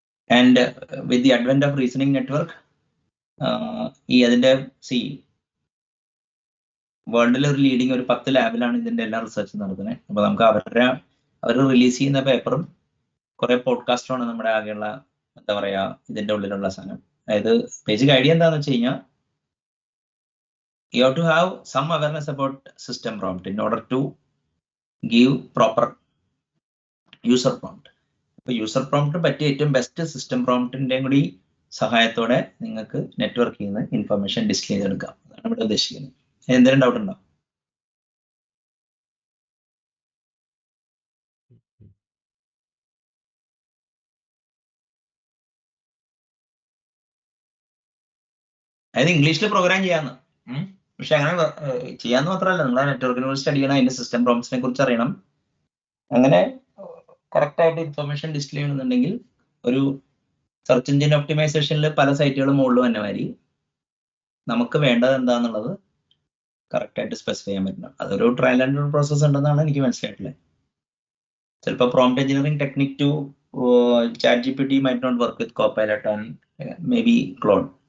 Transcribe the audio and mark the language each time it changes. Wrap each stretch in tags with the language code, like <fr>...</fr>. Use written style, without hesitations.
<ml>And with the advent of reasoning network ഈ അതിന്റെ വേൾഡിലെ ഒരു ലീഡിങ് ഒരു 10 ലാബിലാണ് ഇതിന്റെ എല്ലാ റിസർച്ച് നടത്തുന്നത്. അപ്പൊ നമുക്ക് അവർ റിലീസ് ചെയ്യുന്ന പേപ്പറും കുറെ പോഡ്കാസ്റ്റാണ് നമ്മുടെ ആകെയുള്ള എന്താ പറയാ ഇതിന്റെ ഉള്ളിലുള്ള സാധനം. അതായത് ബേസിക് ഐഡിയ എന്താന്ന് വെച്ച് കഴിഞ്ഞാൽ</ml> <en>you have to have some awareness about system prompt in order to give proper user prompt.</en> <ml>അപ്പോൾ യൂസർ പ്രോംപ്റ്റ് പറ്റിയ ഏറ്റവും ബെസ്റ്റ് സിസ്റ്റം പ്രോംപ്റ്റിന്റെ കൂടി സഹായത്തോടെ നിങ്ങൾക്ക് നെറ്റ്വർക്കിൽ നിന്ന് ഇൻഫർമേഷൻ ഡിസ്പ്ലേ ചെയ്തെടുക്കാം. അതാണ് ഇവിടെ ഉദ്ദേശിക്കുന്നത്. എന്തെങ്കിലും ഡൗട്ട് ഉണ്ടോ? അതായത് ഇംഗ്ലീഷിൽ പ്രോഗ്രാം ചെയ്യാന്ന്, പക്ഷെ അങ്ങനെ ചെയ്യാന്ന് മാത്രമല്ല, നമ്മളെ നെറ്റ്വർക്കിനെ കുറിച്ച് സ്റ്റഡി ചെയ്യണം, അതിന്റെ സിസ്റ്റം പ്രോംപ്റ്റ്സിനെ കുറിച്ച് അറിയണം. അങ്ങനെ കറക്റ്റ് ആയിട്ട് ഇൻഫർമേഷൻ ഡിസ്പ്ലേ ചെയ്യണമെന്നുണ്ടെങ്കിൽ ഒരു സെർച്ച് എഞ്ചിൻ ഒപ്റ്റിമൈസേഷനിൽ പല സൈറ്റുകളും മുകളിൽ വന്ന മാതിരി നമുക്ക് വേണ്ടത് എന്താന്നുള്ളത് കറക്റ്റ് ആയിട്ട് സ്പെസിഫൈ ചെയ്യാൻ പറ്റണം. അതൊരു ട്രയൽ ആൻഡ് എറർ പ്രോസസ് ഉണ്ടെന്നാണ് എനിക്ക് മനസ്സിലായിട്ടുള്ളത്. ചിലപ്പോൾ</ml> <en>Prompt engineering technique to ChatGPT might not work with Copilot and maybe Claude.</en>